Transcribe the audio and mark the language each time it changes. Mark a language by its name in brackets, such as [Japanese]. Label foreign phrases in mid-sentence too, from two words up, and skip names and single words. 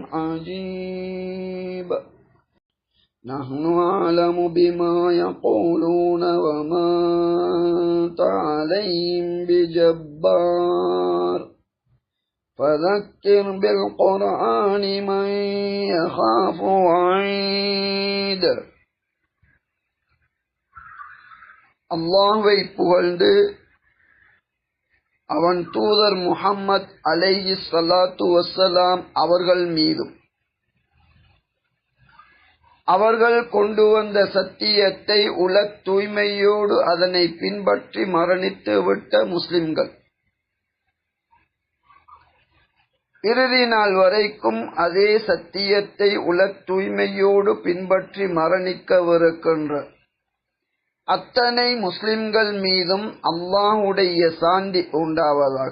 [Arabic] عجيب نحن أعلم بما يقولون وما أنت عليهم بجبار فذكر بالقرآن من يخاف وعيد. [Tamil] அல்லாஹ்வை புகழ்ந்து அவன் தூதர் முஹம்மத் [Arabic] عليه الصلاة والسلام [Tamil] அவர்கள் மீதும் அவர்கள் கொண்டு வந்த சத்தியத்தை உளத் தூய்மையோடு அதனை பின்பற்றி மரணித்து விட்ட முஸ்லிம்கள் இறுதி நாள் வரைக்கும் அதே சத்தியத்தை உளத் தூய்மையோடு பின்பற்றி மரணிக்கவிருக்கின்ற அத்தனை முஸ்லிம்கள் மீதும் அல்லாஹ்வுடைய சாந்தி உண்டாவதாக.